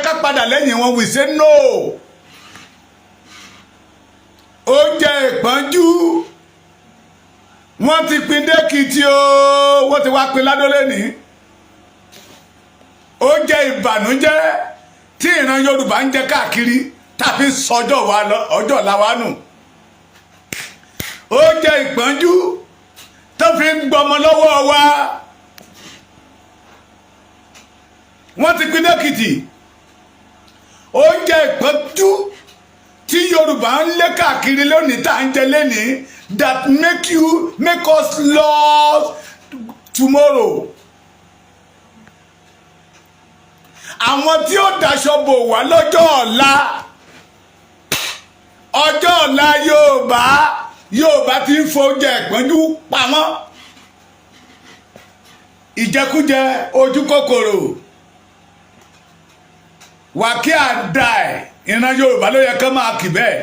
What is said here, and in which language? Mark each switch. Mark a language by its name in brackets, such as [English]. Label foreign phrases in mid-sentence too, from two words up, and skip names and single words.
[Yoruba] padà lẹ́yìn wọn [English] we say no. [Yoruba] Oúnjẹ ìpọ́njú wọ́n ti pín dẹ́kìtì o, wọ́n ti wá pín ládó lẹ́ni. Oúnjẹ ìbànújẹ́ tí ìran Yorùbá ń jẹ káàkiri tàbí sọjọ́ ọjọ́ ọ̀la wa nù. Oúnjẹ ìpọ́njú tó fi ń gbọmọ lọ́wọ́ wa wọ́n ti pín dẹ́kìtì. Oúnjẹ ìpọ́njú tí Yorùbá ń lé káàkiri lónìí tá à ń jẹ lẹ́nìí [English] that make us love tomorrow. [Yoruba] Àwọn tí ó daṣọ bò wá lọ́jọ́ ọ̀la Yorùbá ti ń f'oúnjẹ ìpọ́njú pamọ́. Ìjẹkújẹ, ojú kòkòrò, wàkíà dáì, ìran Yorùbá ló yẹ ká máa kì bẹ́ẹ̀.